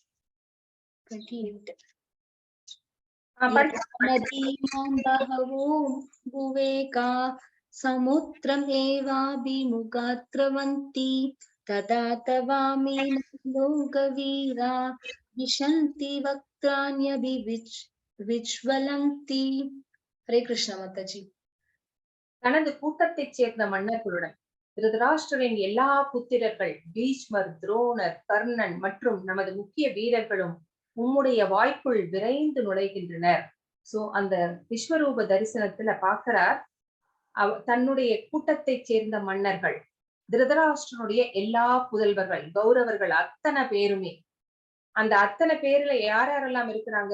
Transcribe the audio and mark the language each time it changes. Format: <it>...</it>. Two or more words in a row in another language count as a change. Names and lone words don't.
<sa>बहवो भुवेका समुद्रम् एवाभिमुखात्रवन्ति तदा तवामि लोकवीरा विशन्ति वक्त्राण्यभिविज्वलन्ति। हरे कृष्णा माताजी।</sa> <ta>தனது கூட்டத்தைச் சேர்ந்த மன்னர்களுடன் திருதராஷ்டிரரின் எல்லா புத்திரர்கள் பீஷ்மர், துரோணர், கர்ணன் மற்றும் நமது முக்கிய வீரர்களும் உம்முடைய வாய்க்குள் விரைந்து நுழைகின்றனர். சோ அந்த விஸ்வரூப தரிசனத்துல பாக்குறார், தன்னுடைய கூட்டத்தைச் சேர்ந்த மன்னர்கள், திருதராஷ்டிரனுடைய எல்லா புதல்வர்கள், கௌரவர்கள் அத்தனை பேருமே, அந்த அத்தனை பேர்ல யார் யாரெல்லாம் இருக்கிறாங்க?</ta>